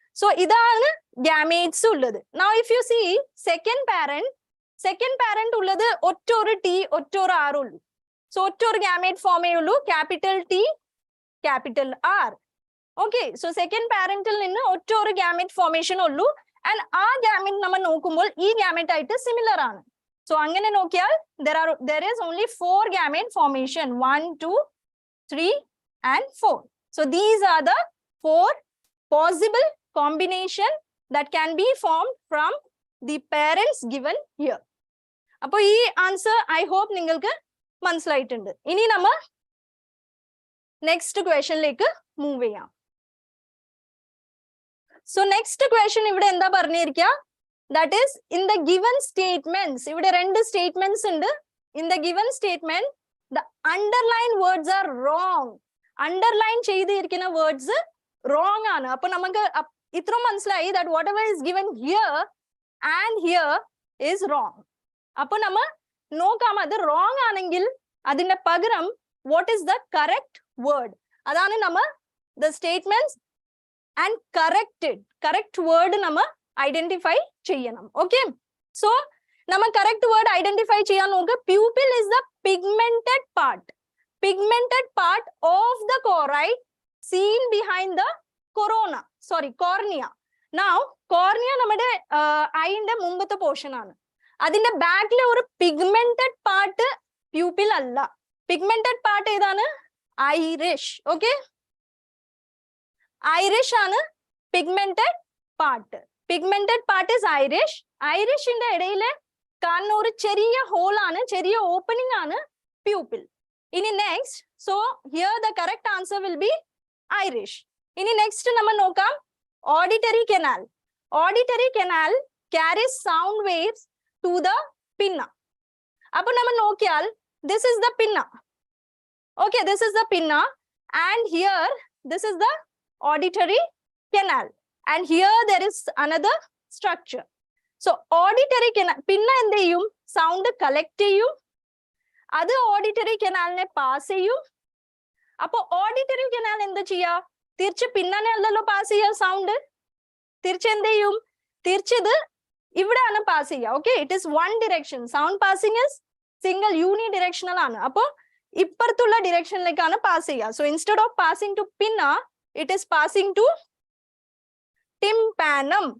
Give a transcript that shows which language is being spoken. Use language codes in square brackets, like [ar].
[ml] So ഇതാണ് gametes ഉള്ളത്. [en] Now if you see [ml] second parent ഉള്ളത് ഒറ്റൊരു t ഒറ്റൊരു r ഉള്ളൂ. So ഒറ്റൊരു gamete form ചെയ്യുള്ളൂ, capital T, capital R. Okay, so second parental ninnu ഒറ്റൊരു gamete formation ഉള്ളൂ, [en] and [ml] ആ gamete നമ്മൾ നോക്കുമ്പോൾ ഈ gamete ആയിട്ട് similar ആണ്. [en] So [ml] അങ്ങനെ നോക്കിയാൽ [en] there is only 4 gamete formation, 1, 2, 3 and 4. So these are the 4 possible combination that can be formed from the parents given here. [ml] അപ്പോൾ ഈ answer [en] I hope [ml] നിങ്ങൾക്ക് മനസ്സിലായിട്ടുണ്ട്. ഇനി നമ്മൾ next question ലേക്ക് move ചെയ്യാം. So next question ഇവിടെ എന്താ പറഞ്ഞിരിക്കുക? [en] That is in the given statements. [ml] ഇവിടെ രണ്ട് statements ഉണ്ട്. [en] In the given statement, the underlined words are wrong. [ml] Underline ചെയ്തിരിക്കുന്ന words wrong ആണ്. അപ്പോൾ നമുക്ക് ഇത്ര മനസ്സിലായി [en] that whatever is given here and here is wrong. [ml] അപ്പോൾ നമ്മൾ നോക്കാം അത് wrong ആണെങ്കിൽ അതിന്റെ പകരം [en] what is the correct word? [ml] അതാണ് നമ്മൾ the statements and correct word നമ്മൾ identify ചെയ്യണം. Okay, so നമ്മൾ correct word identify ചെയ്യാൻ നോക്കുക. [en] Pupil is the pigmented part of the choroid seen behind the cornea. [ml] Now cornea നമ്മുടെ ഐന്റെ മുമ്പത്തെ പോർഷൻ ആണ്. അതിന്റെ ബാക്കിലെ ഒരു pigmented part pupil അല്ല. Pigmented part ഏതാണ്? Irish. Okay, irish ആണ് pigmented part. [en] Pigmented part is irish. [ml] Irishന്റെ ഇടയിലെ കാണുന്ന ഒരു ചെറിയ ഹോൾ ആണ്, ചെറിയ ഓപ്പണിംഗ് ആണ് pupil. ഇനി next, so here the correct answer will be irish. ഇനി next നമ്മൾ നോക്കാം auditory canal. [en] Auditory canal carries sound waves to the pinna. [ml] Appo namal nokkiyal, [en] this is the pinna. Okay, this is the pinna, and here this is the auditory canal, and here there is another structure. [ml] So auditory canal, pinna എന്ത് ചെയ്യും, sound collect ചെയ്യും, അത് auditory canal നെ pass ചെയ്യും. അപ്പൊ auditory canal എന്ത് ചെയ്യാ, തിരിച്ച് പിന്നനെ അല്ലല്ലോ പാസ് ചെയ്യാ സൗണ്ട്, തിരിച്ച് എന്ത് ചെയ്യും, തിരിച്ചത് ഇവിടെയാണ് പാസ് ചെയ്യുക. [en] Okay, it is one direction. Sound passing is single unidirectional ആണ്. [ml] അപ്പൊ ഇപ്പുറത്തുള്ള ഡിറക്ഷനിലേക്കാണ് പാസ് ചെയ്യുക. [en] So instead of passing to pinna, it is passing to tympanum.